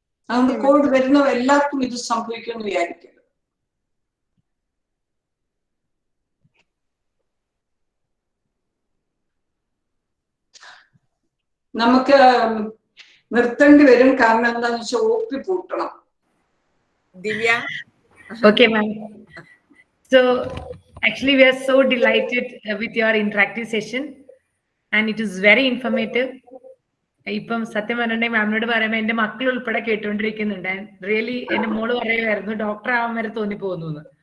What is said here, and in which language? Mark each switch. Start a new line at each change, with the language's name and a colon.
Malayalam: അതുകൊണ്ട് കോവിഡ് വരുന്ന എല്ലാവർക്കും ഇത് സംഭവിക്കുമെന്ന് വിചാരിക്കരുത്. നമുക്ക് നിർത്തേണ്ടി വരും. കാരണം എന്താന്ന് വെച്ചാൽ OP പൂട്ടണം. Divya.
English: Okay, ma'am. So actually we are so delighted with your interactive session and it is very informative.
Malayalam: ഇപ്പം സത്യം പറഞ്ഞിട്ടുണ്ടെങ്കിൽ മാമിനോട് പറയുമ്പോൾ എന്റെ മക്കൾ ഉൾപ്പെടെ കേട്ടുകൊണ്ടിരിക്കുന്നുണ്ട്. റിയലി എന്റെ മോള് പറയുമായിരുന്നു ഡോക്ടർ ആവാൻ വരെ തോന്നിപ്പോകുന്നു.